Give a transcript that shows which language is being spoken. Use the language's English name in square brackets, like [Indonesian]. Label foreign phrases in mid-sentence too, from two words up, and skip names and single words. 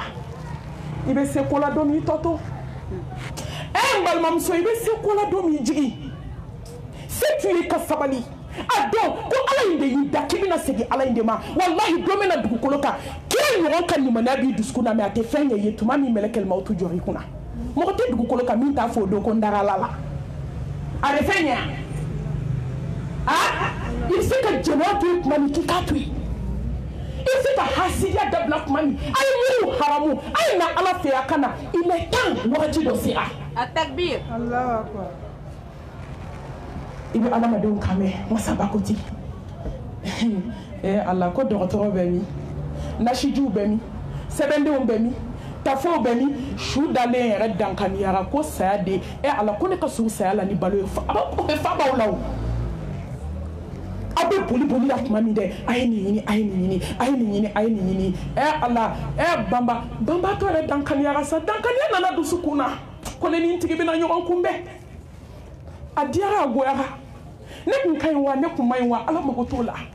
[Bambara] i bɛ se ko la don min i tɔ to n balimamuso i bɛ se ko la don min jigi se t'u ye ka sabali a dɔn ko ala in de y'i da k'i bɛna segin ala in de ma walahi don min na dugukolo kan kira ɲɔgɔn ka limaniya b'i dusukun na mɛ a tɛ fɛn ɲɛ ye tuma min mɛlɛkɛl mawutu jɔ i kunna mɔgɔ tɛ dugukolo kan min t'a fɔ o don ko n dara ala la a bɛ fɛn ɲɛ i bɛ se ka jɛnɛya to yen tuma min k'i k'a to yen i bɛ se ka hasidiya dabila tuma min a ye miiriw haramu a ye na ala fɛ a ka na [French] il est temps [Bambara] wagati dɔ sera [Arabic] التكبير الله أكبر [Bambara] i bɛ adamadenw kan mɛn masaba ko ten ala ko dɔgɔtɔrɔ bɛ min nasijiw bɛ min sɛbɛndenw bɛ min tafow bɛ min su dalen yɛrɛ dankaniyara ko saya de ala ko ne ka surun saya la ni balo ye o bɛ fa b'aw la o aw bɛ boli la tuma min dɛ a ye nin ɲini a ye nin ɲini a ye nin ɲini a ye nin ɲini ala banbatɔ yɛrɛ dankaniyara sa dankaniya nana dusukun na ko ne ni n tigi bɛna ɲɔgɔn kunbɛn a diyara a goyara ne kun ka ɲi wa ne kun ma ɲi wa ala mago t'o la